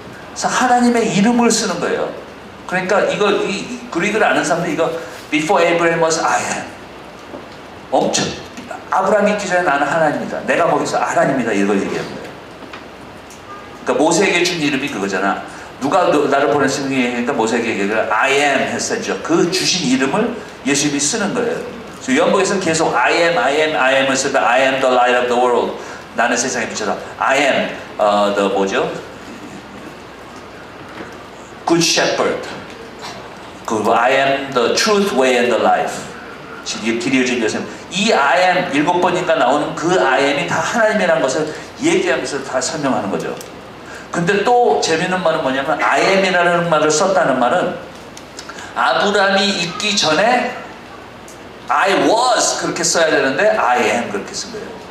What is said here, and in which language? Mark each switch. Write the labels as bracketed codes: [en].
[ko] 그래서 하나님의 이름을 쓰는 거예요. 그러니까 이 그릭을 아는 사람들이 이거 [en] Before Abraham was I am. [ko] 엄청 아브라함이 있기 전에 나는 하나님이다. 내가 거기서 하나님이다 이걸 얘기하는 거예요. 그러니까 모세에게 준 이름이 그거잖아. 누가 나를 보냈으니 얘기하니까 모세에게 얘기를 [en] I am [ko] 했었죠. 그 주신 이름을 예수님이 쓰는 거예요. 그래서 요한복음에서는 계속 [en] I am을 쓰다 I am the light of the world. [ko] 나는 세상에 비춰다. [en] I am the [ko] 뭐죠? [en] Good shepherd. 그리고 I am the truth, way and the life. [ko] 길이 요즘 요새 이 [en] I am [ko] 7번인가 나오는 그 I am이 다 하나님이라는 것을 얘기하면서 다 설명하는 거죠. 근데 또 재밌는 말은 뭐냐면 I am이라는 말을 썼다는 말은 아브라함이 있기 전에 [en] I was [ko] 그렇게 써야 되는데 [en] I am [ko] 그렇게 쓴 거예요.